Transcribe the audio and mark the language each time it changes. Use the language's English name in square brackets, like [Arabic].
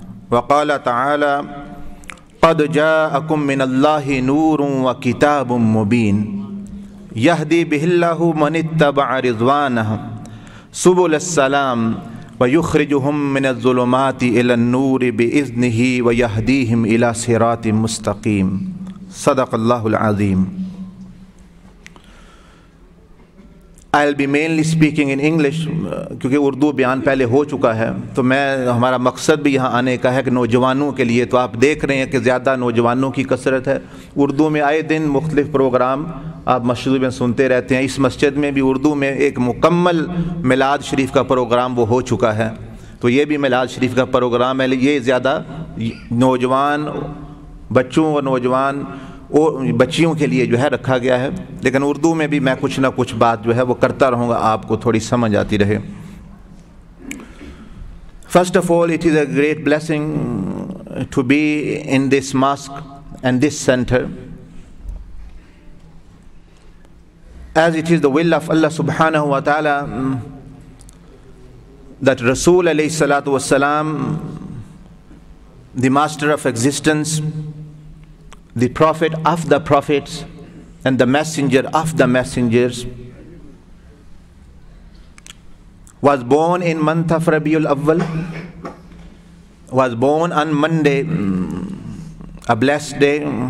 [Arabic] وقال تعالى قد جاءكم من الله نور وكتاب مبين يهدي به الله من اتبع رضوانه سبل السلام ويخرجهم من الظلمات إلى النور بإذنه ويهديهم إلى صراط مستقيم. صدق الله العظيم. [English] I'll be mainly speaking in English [Urdu] کیونکہ اردو بیان پہلے ہو چکا ہے. تو ہمارا مقصد بھی یہاں آنے کا ہے کہ نوجوانوں کے لیے، تو آپ دیکھ رہے ہیں کہ زیادہ نوجوانوں کی کثرت ہے. اردو میں آئے دن مختلف پروگرام آپ مسجد میں سنتے رہتے ہیں. اس مسجد میں بھی اردو میں ایک مکمل میلاد شریف کا پروگرام وہ ہو چکا ہے. تو یہ بھی میلاد شریف کا پروگرام ہے. یہ زیادہ نوجوان بچوں اور نوجوان بچیوں کے لیے جو ہے رکھا گیا ہے. لیکن اردو میں بھی میں کچھ نہ کچھ بات جو ہے وہ کرتا رہوں گا، آپ کو تھوڑی سمجھ آتی رہے. [English] First of all, it is a great blessing to be in this mosque and this center, as it is the will of Allah subhanahu wa ta'ala that Rasul alayhi salatu wassalam, the master of existence, the prophet of the prophets and the messenger of the messengers, was born in month of Rabiul Awwal, was born on Monday, a blessed day.